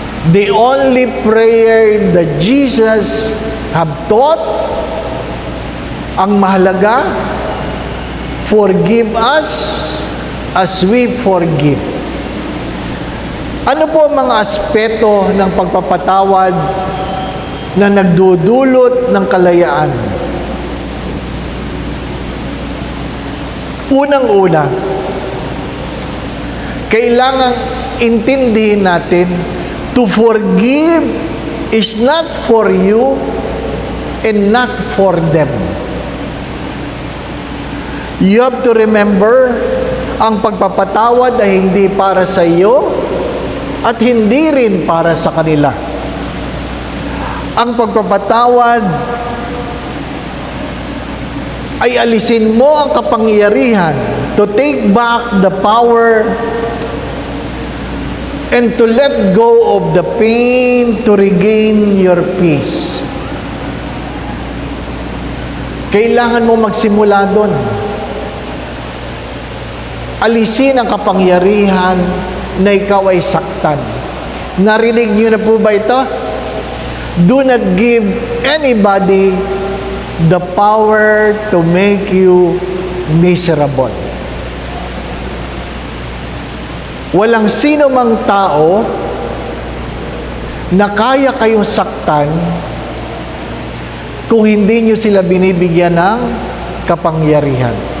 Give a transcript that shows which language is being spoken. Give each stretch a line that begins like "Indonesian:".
English: The only prayer that Jesus have taught,
Filipino: ang mahalaga,
English: forgive us as we forgive.
Filipino: Ano po ang mga aspeto ng pagpapatawad na nagdudulot ng kalayaan? Unang-una, kailangang intindihin natin,
English: to forgive is not for you and not for them. You have to remember,
Filipino: ang pagpapatawad ay hindi para sa iyo at hindi rin para sa kanila. Ang pagpapatawad ay alisin mo ang kapangyarihan
English: to take back the power and to let go of the pain to regain your peace.
Filipino: Kailangan mo magsimula doon. Alisin ang kapangyarihan na ikaw ay saktan. Narinig niyo na po ba ito?
English: Do not give anybody the power to make you miserable.
Filipino: Walang sino mang tao na kaya kayong saktan kung hindi nyo sila binibigyan ng kapangyarihan.